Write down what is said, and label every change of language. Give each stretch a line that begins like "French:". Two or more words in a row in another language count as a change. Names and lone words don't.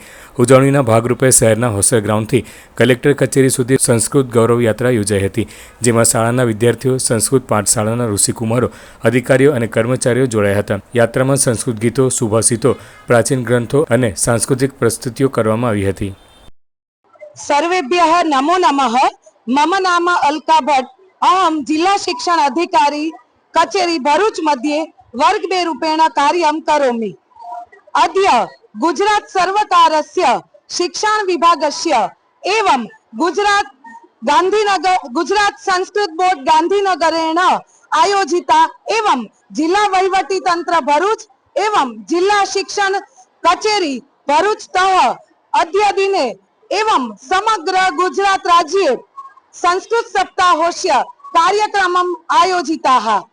Gujarati: ઉજવણીના ભાગરૂપે શહેરના હોસ્ટેલ ગ્રાઉન્ડથી કલેક્ટર કચેરી સુધી સંસ્કૃત ગૌરવ યાત્રા યોજાઈ હતી, જેમાં શાળાના વિદ્યાર્થીઓ, સંસ્કૃત પાઠશાળાના ઋષિકુમારો, અધિકારીઓ અને કર્મચારીઓ જોડાયા હતા। યાત્રામાં સંસ્કૃત ગીતો, સુભાષિતો, પ્રાચીન ગ્રંથો અને સાંસ્કૃતિક પ્રસ્તુતિઓ કરવામાં આવી હતી।
Sanskrit: सर्वेभ्यः नमो नमः। मम नाम अलका भट्ट। अहम जिला शिक्षण अधिकारी कचेरी भरूच मध्ये वर्ग 2 रूपेण कार्यं करोमि। अद्य गुजरात सर्वकारस्य शिक्षण विभागस्य एवं गुजरात संस्कृत बोर्ड गांधीनगरेण आयोजिता एवं जिला वहीवटी तंत्र भरूच एवं जिला शिक्षण कचेरी भरूच तः अद्य दिने एवं समग्र गुजरात राज्ये संस्कृत सप्ताहोस्य कार्यक्रमम् आयोजिताः।